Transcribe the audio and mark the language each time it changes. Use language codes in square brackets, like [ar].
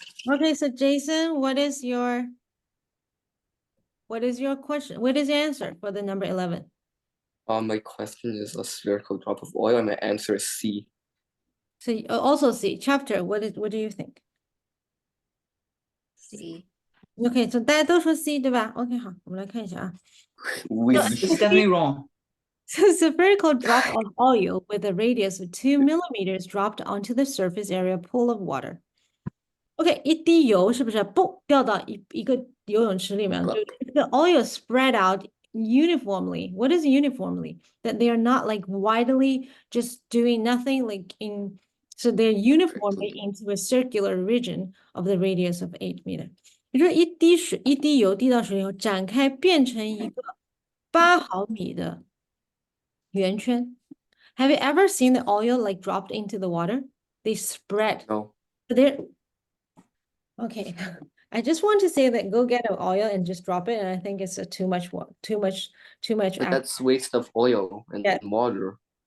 [en] Okay, so Jason, what is your question? What is your answer for the number 11? My question is a spherical drop of oil, and my answer is C. So also C, chapter, what do you think? C. [zh] Okay, so 大家都说 C 对吧？OK，好，我们来看一下啊。 [en] We It's definitely wrong. So spherical drop of oil with a radius of 2 millimeters dropped onto the surface area pool of water. [zh] OK，一滴油是不是嘣掉到一个游泳池里面？ [en] 就 if the oil spread out uniformly. What is uniformly? That they are not like widely just doing nothing like in so they're uniformly into a circular region of the radius of 8 meter. [zh] 也就是一滴油滴到水里后展开变成一个8毫米的圆圈。 [en] Have you ever seen the oil like dropped into the water? They spread. no. They're okay. I just want to say that go get an oil and just drop it, and I think it's too much work, too much. But that's waste of oil and Yeah. water.